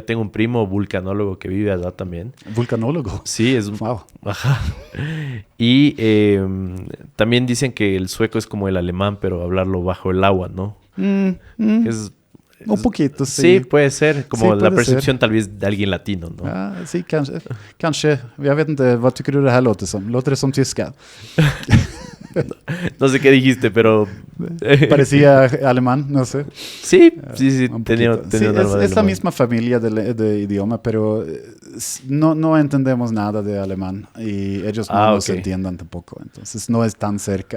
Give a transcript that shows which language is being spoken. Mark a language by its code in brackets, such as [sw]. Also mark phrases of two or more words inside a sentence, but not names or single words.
[es] Tengo un primo vulcanólogo que vive allá también. ¿Vulcanólogo? Sí, es un... Wow. Ajá. Y también dicen que el sueco es como el alemán, pero hablarlo bajo el agua, ¿no? Un poquito, sí. Sí, puede ser. Como sí, la percepción tal vez de alguien latino, ¿no? Sí, [sv] kanske. Jag vet inte, vad tycker du det här låter som? Låter det som tyska? [es] No sé qué dijiste, pero... Parecía alemán, no sé. Sí, tenía es la misma familia de idioma, pero no entendemos nada de alemán y ellos no nos entienden tampoco, entonces no es tan cerca.